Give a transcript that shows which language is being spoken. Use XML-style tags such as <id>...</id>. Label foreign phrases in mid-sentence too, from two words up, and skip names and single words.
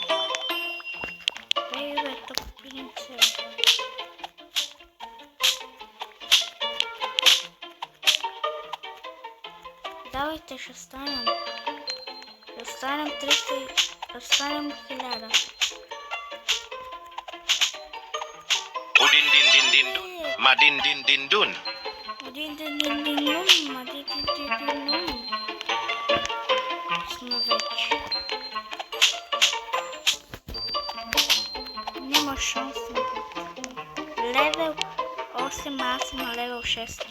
<bg>Ей бе, тъпинце. Давайте, ще станем. Ще станем 300, ще станем 1000. Udin din din din dun. Madin din din dun. Сме вече. Няма шанс. Левел 8, аз съм на левел 6.</bg>